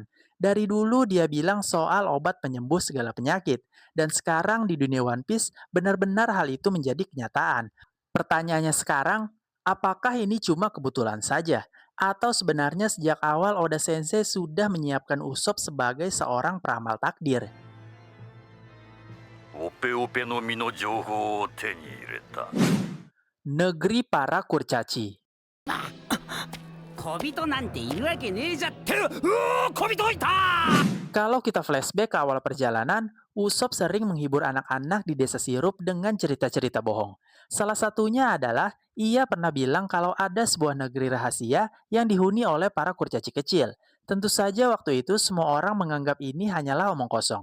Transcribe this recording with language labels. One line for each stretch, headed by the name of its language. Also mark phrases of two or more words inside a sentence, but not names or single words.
Indonesian: Dari dulu dia bilang soal obat penyembuh segala penyakit, dan sekarang di dunia One Piece benar-benar hal itu menjadi kenyataan. Pertanyaannya sekarang, apakah ini cuma kebetulan saja? Atau sebenarnya sejak awal Oda Sensei sudah menyiapkan Usopp sebagai seorang peramal takdir?
Japanese: オペオペの実の情報を手に入れた。
Indonesian: Negeri para Kurcaci.
Japanese: 小人なんているわけねえじゃって小人いた
Indonesian: Kalau kita flashback ke awal perjalanan, Usopp sering menghibur anak-anak di desa sirup dengan cerita-cerita bohong. Salah satunya adalah ia pernah bilang kalau ada sebuah negeri rahasia yang dihuni oleh para kurcaci kecil. Tentu saja waktu itu semua orang menganggap ini hanyalah omong kosong.